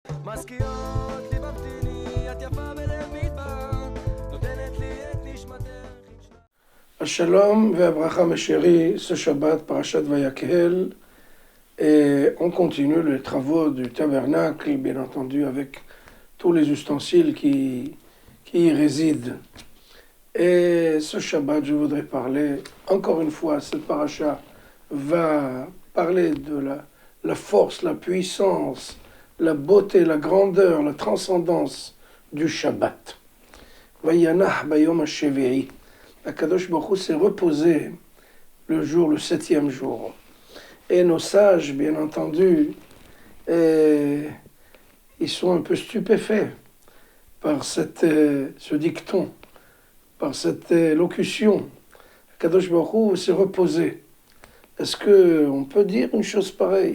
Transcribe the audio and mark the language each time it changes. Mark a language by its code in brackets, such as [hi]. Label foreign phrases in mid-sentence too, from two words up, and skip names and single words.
[he] מזכירות לי במתיני, את יפה בלב מדבר, נותנת לי את נשמתך. שלום וברכה [fr] mes chéris, ce Shabbat, Parashat Vayakhel, et on continue les travaux du tabernacle, bien entendu, avec tous les ustensiles qui y résident. Et ce Shabbat, je voudrais parler, encore une fois, cette paracha va parler de la force, la puissance, la beauté, la grandeur, la transcendance du Shabbat. [he] וינח ביום השביעי. הקדוש ברוך הוא [fr] s'est reposé le jour, le 7e jour. Et nos sages, bien entendu, ils sont un peu stupéfaits par ce dicton, par cette locution. [he] הקדוש ברוך הוא [fr] s'est reposé. Est-ce qu'on peut dire une chose pareille?